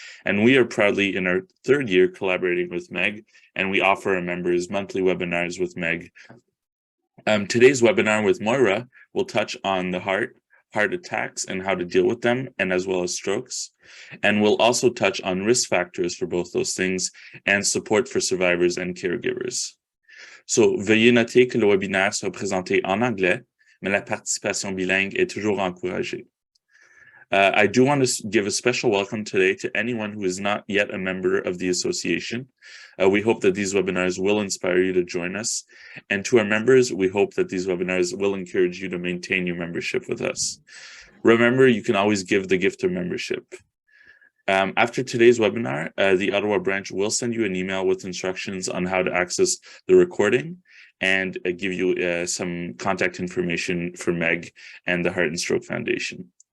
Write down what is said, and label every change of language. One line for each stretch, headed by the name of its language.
English: And we are proudly in our third year collaborating with Meg, and we offer our members monthly webinars with Meg. Today's webinar with Moyra will touch on the heart attacks and how to deal with them, and as well as strokes. And we'll also touch on risk factors for both those things and support for survivors and caregivers.
French: So, veuillez noter que le webinaire sera présenté en anglais, mais la participation bilingue est toujours encouragée.
English: I do want to give a special welcome today to anyone who is not yet a member of the association. We hope that these webinars will inspire you to join us. And to our members, we hope that these webinars will encourage you to maintain your membership with us. Remember, you can always give the gift of membership. After today's webinar, the Ottawa branch will send you an email with instructions on how to access the recording and give you some contact information for Meg and the Heart and Stroke Foundation.